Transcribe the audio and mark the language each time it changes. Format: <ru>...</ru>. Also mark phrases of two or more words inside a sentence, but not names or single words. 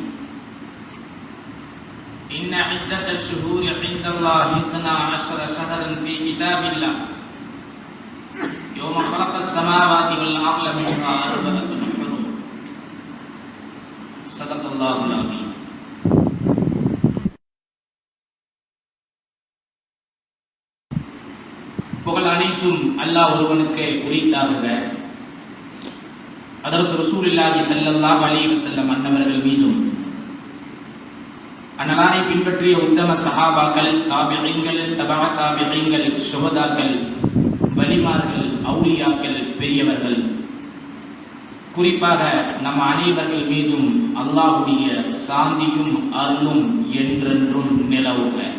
<ar>إن عدة الشهور عند الله 12 شهرا في كتاب الله يوم خلق السماوات والأرض منها أربعة حرم صدق الله العظيم.</ar> <ta>புகழ் அனைத்தும் அல்லாஹ் ஒருவனுக்கு உரித்தாகுக. ஹஜ்ரத்</ta> <ar>رسول الله صلى الله عليه وسلم</ar> <ta>அன்னவர்கள் மீதும் அன்னலாரை பின்பற்றிய உத்தம சஹாபாக்கள், தாபிஈன்கள், தபா தாபிஈன்கள், ஷுஹதாக்கள், வலிமார்கள், அவுலியாக்கள், பெரியவர்கள், குறிப்பாக நம் அனைவர்கள் மீதும் அல்லாஹ்வுடைய சாந்தியும் அருளும் என்றென்றும் நிலவுக.</ta>